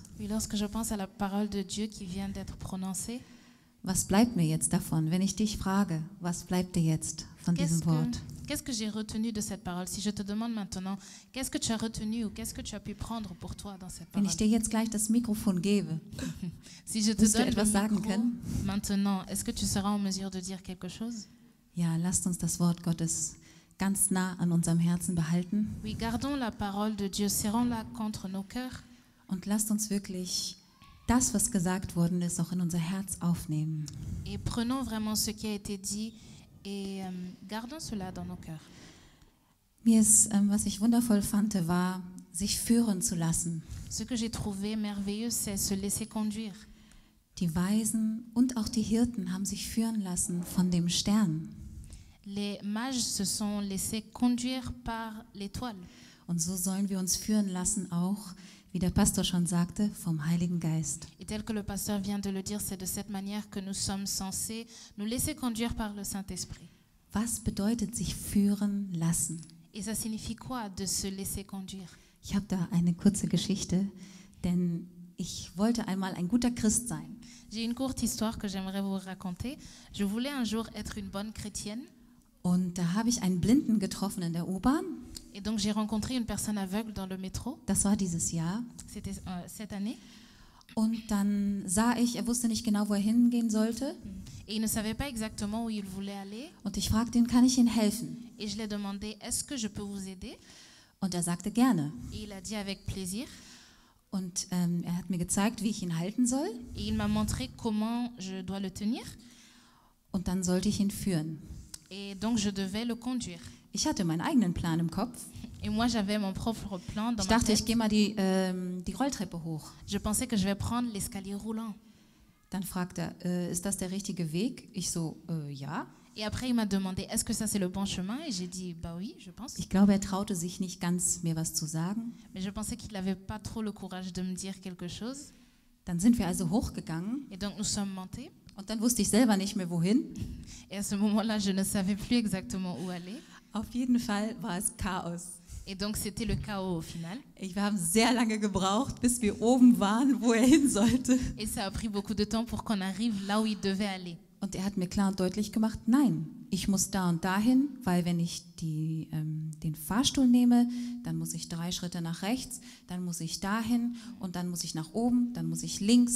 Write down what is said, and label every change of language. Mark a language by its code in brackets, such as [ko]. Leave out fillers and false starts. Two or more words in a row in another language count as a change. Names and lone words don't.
[fr] Oui, lorsque je pense à la parole de Dieu qui vient d'être prononcée, [de] was bleibt mir jetzt davon? Wenn ich dich frage, was bleibt dir jetzt von diesem Wort? [fr] qu'est-ce que j'ai retenu de cette parole? Si je te demande maintenant, qu'est-ce que tu as retenu ou qu'est-ce que tu as pu prendre pour toi dans cette [de] Wenn [fr] parole? [de] ich dir jetzt gleich das Mikrofon gebe, [fr] Si je te [de] Willst du [fr] donne [de] etwas [fr] le [de] sagen [fr] micro [de] können? [fr] maintenant, est-ce que tu seras en mesure de dire quelque chose? [de] ja, lasst uns das Wort Gottes ganz nah an unserem Herzen behalten [fr] Oui, gardons la parole de Dieu, serrons-la contre nos cœurs [de] und lasst uns wirklich das, was gesagt worden ist, auch in unser Herz aufnehmen. [fr] et prenons vraiment ce qui a été dit et gardons cela dans nos cœurs. [de] Mir ist, was ich wundervoll fand, war, sich führen zu lassen. [fr] Ce que j'ai trouvé merveilleux, c'est se laisser conduire. [de] Die Weisen und auch die Hirten haben sich führen lassen von dem Stern. [fr] Les mages se sont laissés conduire par l'étoile. [de] Und so sollen wir uns führen lassen, auch, wie der Pastor schon sagte, vom Heiligen Geist. [fr] Et tel que le pasteur vient de le dire, c'est de cette manière que nous sommes censés nous laisser conduire par le Saint-Esprit. [de] Was bedeutet sich führen lassen? [fr] Et ça signifie quoi de se laisser conduire? [de] Ich habe da eine kurze Geschichte, denn ich wollte einmal ein guter Christ sein. [fr] J'ai une courte histoire que j'aimerais vous raconter. Je voulais un jour être une bonne chrétienne. [de] Und da habe ich einen Blinden getroffen in der U-Bahn. [fr] Et donc j'ai rencontré une personne aveugle dans le métro. [de] Das war dieses Jahr. [fr] C'était cette année. [de] Und dann sah ich, er wusste nicht genau, wo er hingehen sollte. [fr] Et il ne savait pas exactement où il voulait aller. [de] Und ich fragte ihn, kann ich Ihnen helfen? [fr] Et je lui ai demandé, est-ce que je peux vous aider? [de] Und er sagte gerne. [fr] Et il a dit avec plaisir. [de] Und er hat mir gezeigt, wie ich ihn halten soll. [fr] Et il m'a montré comment je dois le tenir. [de] Und dann sollte ich ihn führen. [fr] Et donc je devais le conduire. [de] Ich hatte meinen eigenen Plan im Kopf. [fr] Et moi j'avais mon propre plan dans [de] Ich [fr] ma [de] dachte, ich [fr] tête. [de] gehe mal die Rolltreppe hoch. [fr] Je pensais que je vais prendre l'escalier roulant. [de] Dann fragte er, ist das der richtige Weg? Ich so, ja. [fr] Et après il m'a demandé, est-ce que ça c'est le bon chemin? Et j'ai dit, bah oui, je pense. [de] Ich glaube, er traute sich nicht ganz, mir was zu sagen. [fr] Mais je pensais qu'il n'avait pas trop le courage de me dire quelque chose. [de] Dann sind wir also hochgegangen [fr] Et donc nous sommes montés. [de] und dann wusste ich selber nicht mehr, wohin. [fr] Et à ce moment-là, je ne savais plus exactement où aller. [de] Auf jeden Fall war es Chaos. [fr] Et donc c'était le chaos au final. [de] Wir haben sehr lange gebraucht, bis wir oben waren, wo er hin sollte. [fr] Et ça a pris beaucoup de temps pour qu'on arrive là où il devait aller. [de] Und er hat mir klar und deutlich gemacht, nein, ich muss da und dahin, weil wenn ich den Fahrstuhl nehme, dann muss ich 3 Schritte nach rechts, dann muss ich dahin und dann muss ich nach oben, dann muss ich links.